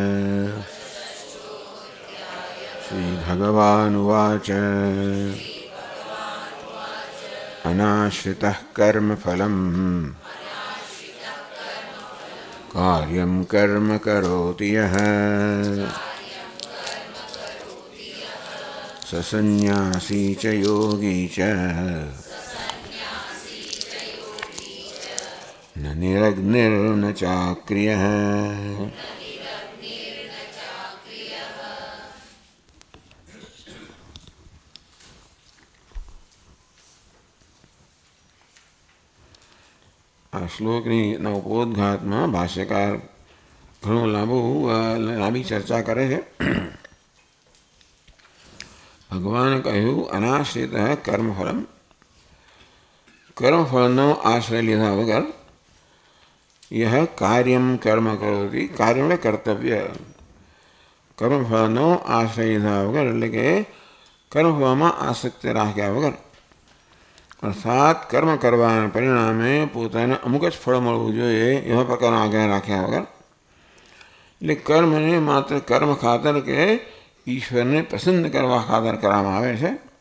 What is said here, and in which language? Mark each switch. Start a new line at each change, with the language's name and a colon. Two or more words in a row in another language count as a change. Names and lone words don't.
Sanskrit: श्रीभगवानुवाच अनाश्रितः कर्मफलम् कार्यं कर्म करोति यः स सन्न्यासी च योगी च न निरग्निर्न चाक्रियः।
Gujarati: આ શ્લોકની ઉપોદ્ઘાતમાં ભાષ્યકાર ઘણું લાંબી ચર્ચા કરે છે. ભગવાને કહ્યું
Sanskrit: અનાશ્રિત કર્મફલમ,
Gujarati: કર્મફળનો આશ્રય લીધા વગર यह
Sanskrit: कार्यम कर्म करोति, कार्य
Hindi: में कर्तव्य
Gujarati: कर्मफळનો આશ્રય લીધા વગર એટલે કે કર્મફળમાં આસક્તિ રાખ્યા વગર અર્થાત કર્મ કરવાના પરિણામે પોતાને અમુક જ ફળ મળવું જોઈએ એવા પ્રકારનો આગ્રહ રાખ્યા વગર એટલે કર્મને માત્ર કર્મ ખાતર કે ઈશ્વરને પ્રસન્ન કરવા ખાતર કરવામાં આવે છે.